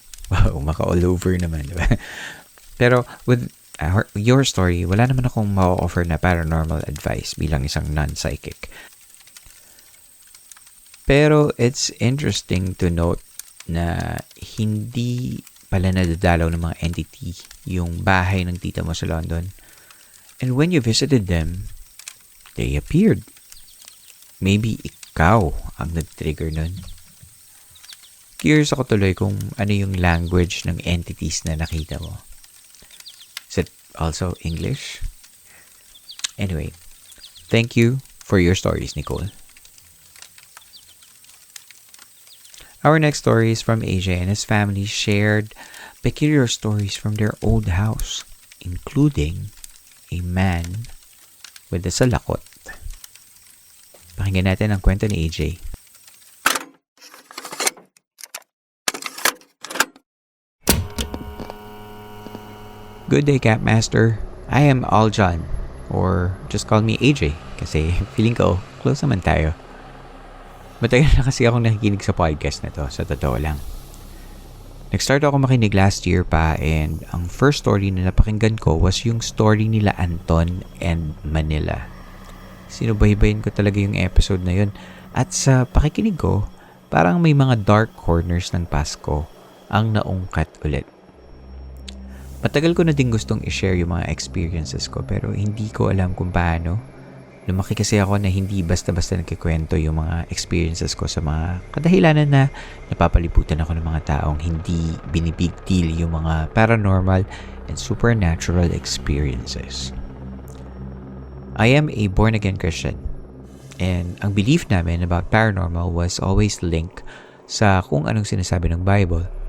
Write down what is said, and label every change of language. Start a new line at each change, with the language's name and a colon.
Filipino: Wow, maka-all over naman, diba? Pero
English: with your story,
Filipino: wala naman akong ma-offer na paranormal advice bilang isang non-psychic. Pero
English: it's interesting to note
Filipino: na hindi pala nadadalaw ng mga entity yung bahay ng tita mo sa London.
English: And when you visited them, they appeared. Maybe
Filipino: ikaw ang nag-trigger nun. Curious ako tuloy kung ano yung language ng entities na nakita mo.
English: Is it also English? Anyway, thank you for your stories, Nicole. Our next story is from AJ, and his family shared peculiar stories from their old house, including a man with a salakot.
Filipino: Pakinggan natin ang kwento ni AJ.
English: Good day, Capmaster. I am Aljan, or just call me AJ,
Filipino: kasi feeling ko close naman tayo. Matagal na kasi akong nakikinig sa podcast na to, sa totoo lang. Nag-start ako makinig
English: last year
Filipino: pa, and ang first story na napakinggan ko was yung story nila Anton and Manila. Sinubaybayin ko talaga yung episode na yun. At sa pakikinig ko, parang may mga dark corners ng Pasko ang naungkat ulit. Matagal ko na din gustong i-share yung mga experiences ko, pero hindi ko alam kung paano. Lumaki kasi ako na hindi basta-basta nagkikwento yung mga experiences ko sa mga kadahilanan na napapalibutan ako ng mga taong hindi binibig deal yung mga paranormal and supernatural experiences.
English: I am a born-again Christian, and ang belief namin about paranormal was always linked
Filipino: sa kung anong sinasabi ng
English: Bible.